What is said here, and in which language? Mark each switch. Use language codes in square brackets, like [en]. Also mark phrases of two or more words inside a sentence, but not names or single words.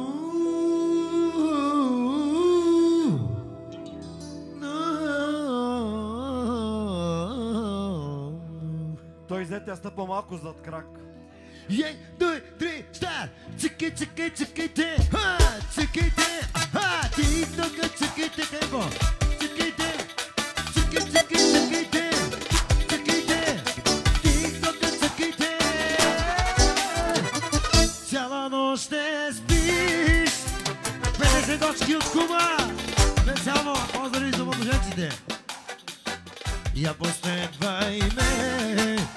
[bg] Той Зетя стъпа малко зад крак. Ей, дуй, три, стар! Цики, цики, циките! Ха! Циките! Аха! Ти тук циките, хего! Циките! Цики, цики, циките! Циките! Ти тук циките! Цяла нощ не спиш! 50 дочки от кума! Специално поздрави за младоженците! Я последвай ме!